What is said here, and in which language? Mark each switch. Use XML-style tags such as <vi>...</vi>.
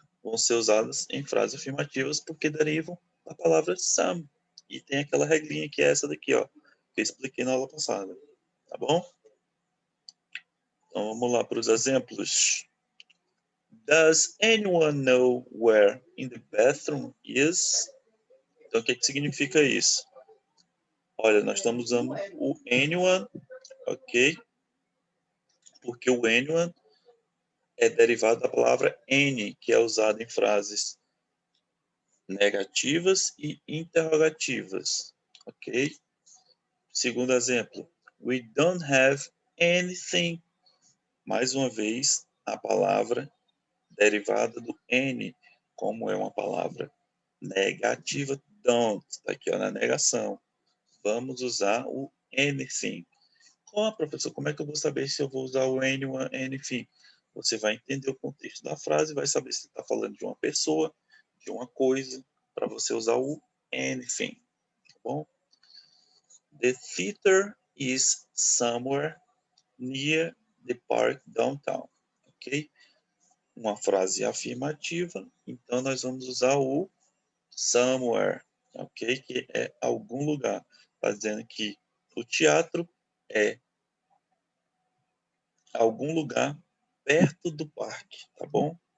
<pt>Vão ser usadas em frases afirmativas porque derivam da palavra some. E tem aquela regrinha que é essa daqui, ó, que eu expliquei na aula passada, tá bom? Então vamos lá para os exemplos.</pt> <en>Does anyone know where in the bathroom is?</en> <pt>Então o que significa isso? Olha, nós estamos usando o anyone, ok? Porque o anyone é derivado da palavra any, que é usada em frases negativas e interrogativas, ok? Segundo exemplo,</pt> <en>we don't have anything.</en> <pt>Mais uma vez, a palavra derivada do any, como é uma palavra negativa, don't, está aqui ó, na negação. Vamos usar o anything. Professor, como é que eu vou saber se eu vou usar o anyone, anything? Você vai entender o contexto da frase, vai saber se está falando de uma pessoa, de uma coisa, para você usar o anything, tá bom?</pt> <en>The theater is somewhere near the park downtown, ok?</en> <pt>Uma frase afirmativa, então nós vamos usar o somewhere, ok? Que é algum lugar, fazendo que o teatro é algum lugar perto do parque, tá bom?</pt>